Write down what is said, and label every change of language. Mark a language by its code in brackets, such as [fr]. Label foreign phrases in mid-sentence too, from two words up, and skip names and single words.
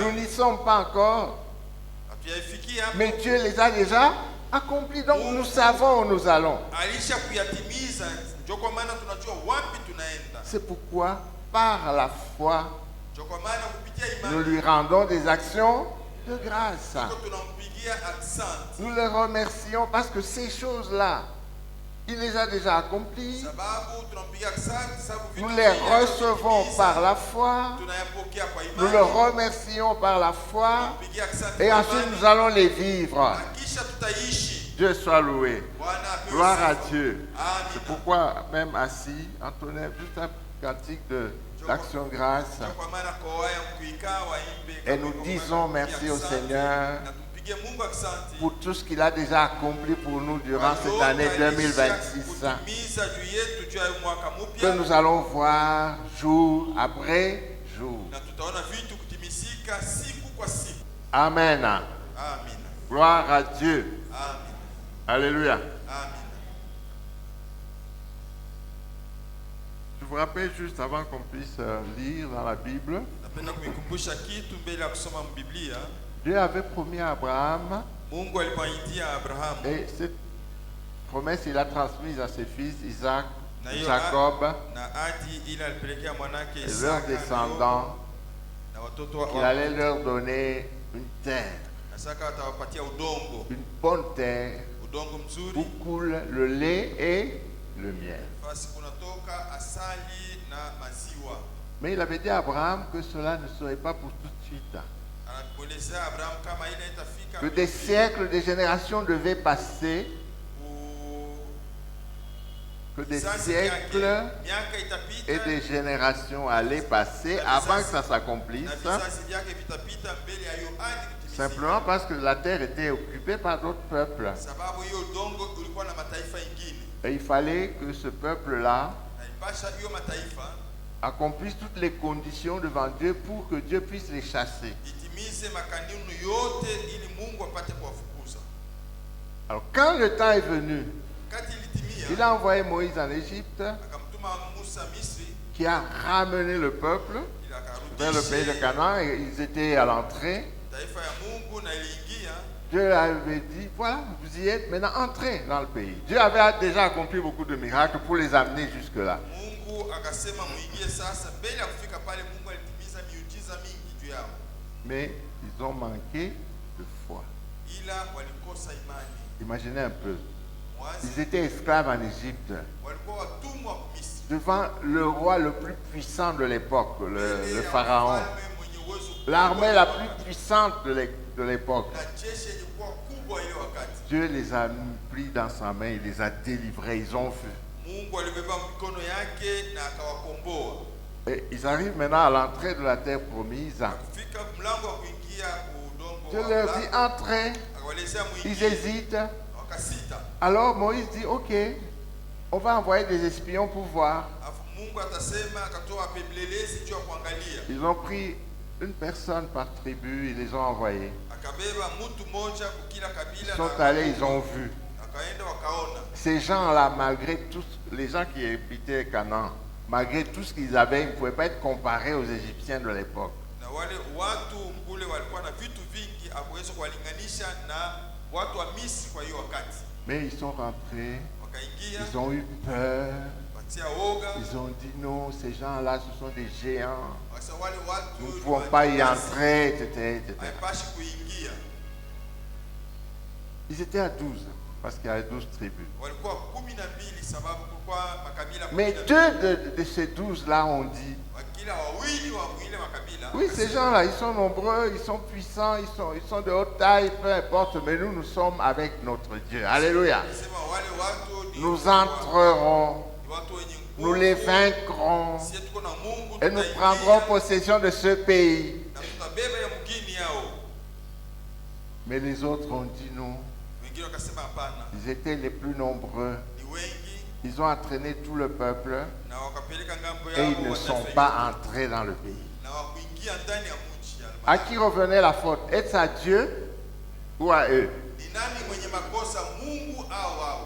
[fr] Nous n'y sommes pas encore, [sw] Hatuyaifikia hapo. [fr] mais Dieu les a déjà accomplis. Donc nous savons où nous allons. [sw] Alisha kuyatimiza, ndio kwa maana tunajua wapi tunaenda. [fr] C'est pourquoi, par la foi, [sw] Ndio kwa maana kupitia [fr] nous [sw] imani [fr] lui rendons des actions de grâce. [sw] tunampigia asante. [fr] Nous les remercions parce que ces choses-là, il les a déjà accomplies. [sw] Sababu tunampigia asante sababu vitu [fr] Nous les [sw] vingi [fr] recevons [sw] alivyotimiza, [fr] par la foi. [sw] tunayapokea kwa [fr] Nous [sw] imani. [fr] le remercions par la foi. [sw] Tunampigia asante [fr] Et [sw] kwa [fr] ensuite, [sw] imani. [fr] nous allons les vivre. [sw] Na kisha tutaishi. [fr] Dieu soit loué. [sw] Bwana apewe [fr] Gloire à [sw] sifa. [fr] Dieu. C'est [sw] Amina. [fr] pourquoi, même assis, entonner juste un cantique d'action grâce. [sw] Ndio kwa maana kwaya mkuikaa waimbe [fr] Et [sw] kama [fr] nous [sw] kwa [fr] disons [sw] maana [fr] merci au [sw] asante. [fr] Seigneur [sw] Na tumpigie Mungu asante. [fr] pour tout ce qu'il a déjà accompli pour nous durant cette année 2026. [sw] Kutimiza juu yetu juu ya mwaka [fr] Que [sw] mpya. [fr] nous allons voir jour après jour. [sw] Na tutaona vitu kutimizika siku kwa siku. [fr] Amen. [sw] Amina. [fr] Gloire à Dieu. [sw] Amina. [fr] Alléluia. [sw] Amina. [fr] Je vous rappelle juste avant qu'on puisse lire dans la Bible, [sw] Napenda kumikumbusha kitu mbele ya kusoma Biblia. [fr] Dieu avait promis à Abraham, [sw] Mungu alipomwaidia Abrahamu [fr] et cette promesse il a transmise à ses fils Isaac, [sw] na hiyo [fr] Jacob [sw] na hadi ile alipelekea mwanake [fr] et leurs [sw] Isaka [fr] descendants, [sw] na watoto [fr] qu'il allait leur donner une terre, [sw] na Isaka atawapatia udongo, [fr] une bonne terre [sw] udongo mzuri, [fr] où coule le lait et le miel. [sw] fasi kunatoka asali na maziwa. [fr] Mais il avait dit à Abraham que cela ne serait pas pour tout de suite, [sw] Anakuelezea Abraham kama ile itafika [fr] que des siècles, des générations devaient passer, que des siècles [sw] miaka itapita [fr] et des générations allaient passer avant que ça s'accomplisse, [sw] na vizazi vyake vitapita mbele ya hiyo hadi kutimizika. [fr] simplement parce que la terre était occupée par d'autres peuples. [sw] Sababu hiyo udongo ulikuwa na mataifa ingine [fr] Et il fallait que ce peuple-là [sw] na ipasha hiyo mataifa [fr] accomplisse toutes les conditions devant Dieu pour que Dieu puisse les chasser. [sw] itimize makanuni yote ili Mungu apate kuwafukuza. [fr] Alors quand le temps est venu, [sw] Wakati ilitimia, [fr] il a envoyé Moïse en Égypte, [sw] akamtuma Musa Misri [fr] qui a ramené le peuple [sw] ili [fr] vers le pays de [sw] akarudishe [fr] Canaan, et ils étaient à l'entrée. [sw] taifa ya Mungu na iliingia. [fr] Dieu avait dit, voilà, vous y êtes, maintenant entrez dans le pays. Dieu avait déjà accompli beaucoup de miracles pour les amener jusque-là. [sw] Mungu akasema muingie sasa. Mbele ya kufika pale, Mungu alitimiza miujiza mingi juu yao, [fr] Mais ils ont manqué de foi. [sw] ila walikosa imani. [fr] Imaginez un peu. [sw] Mwazi [fr] Ils étaient esclaves en Égypte, [sw] walikuwa watumwa Misri, [fr] devant le roi le plus puissant de l'époque, le [sw] mbele ya [fr] pharaon. [sw] mfalme mwenye uwezo [fr] L'armée la plus [sw] mkubwa [fr] puissante de l'époque. [sw] na jeshi yenye kuwa kubwa ile wakati. [fr] Dieu les a pris dans sa main, il les a délivrés, ils ont vu. [sw] Mungu alibeba mikono yake na akawakomboa. [fr] Et ils arrivent maintenant à l'entrée de la terre promise. [sw] Kufika mlango wa kuingia udongo [fr] Dieu [sw] wa [fr] leur [sw] Abraham, [fr] dit entrez, [sw] akawaelezea [fr] ils [sw] muingie, [fr] hésitent. [sw] wakasita. [fr] Alors Moïse dit ok, on va envoyer des espions pour voir. [sw] Alafu Mungu atasema, akatoa wapelelezi juu ya kuangalia. [fr] Ils ont pris une personne par tribu, ils les ont envoyés. [sw] Akabeba mtu mmoja kwa kila kabila [fr] Ils [sw] na [fr] sont allés, ils ont vu. [sw] akaenda wakaona. [fr] Ces gens-là, malgré tous les gens qui habitaient Canaan, malgré tout ce qu'ils avaient, ils ne pouvaient pas être comparés aux Égyptiens de l'époque. [sw] Na na wale watu kule walikuwa na vitu vingi hakuweza kuwalinganisha na watu wa Misri kwa hiyo wakati. [fr] Mais ils sont rentrés, [sw] Wakaingia, [fr] ils ont eu peur, [sw] watia woga, [fr] ils ont dit non, ces gens-là, ce sont des géants, [sw] wakasema wale watu [fr] nous ne pouvons pas y entrer, etc. [sw] haipashi kuingia. [fr] Ils étaient à 12, parce qu'il y avait 12 tribus. [sw] Walikuwa 12 sababu kulikuwa makabila 12. [fr] Mais deux de ces 12-là ont dit, [sw] Wakila wawili wa ile makabila. [fr] oui, ces gens-là, ils sont nombreux, ils sont puissants, ils sont de haute taille, peu importe, mais nous sommes avec notre Dieu. Alléluia. [sw] Sema wale watu ni [fr] Nous entrerons, [sw] watu wenye nguvu. [fr] nous les vaincrons, [sw] Sisi tuko na Mungu [fr] et nous [sw] tutaingia, [fr] prendrons possession de ce pays. [sw] na tutabeba ya mgini yao. [fr] Mais les autres ont dit non. [sw] Wengine wakasema hapana. [fr] Ils étaient les plus nombreux. [sw] Ni wengi [fr] Ils ont entraîné tout le peuple [sw] na wakapeleka ngambo [fr] et [sw] yao [fr] ils ne sont [sw] wataifa [fr] pas entrés dans le pays. [sw] na wakuingia ndani ya mji ya [fr] À qui revenait la faute? Est-ce à Dieu ou à eux? [sw] Ni nani mwenye makosa, Mungu au wao?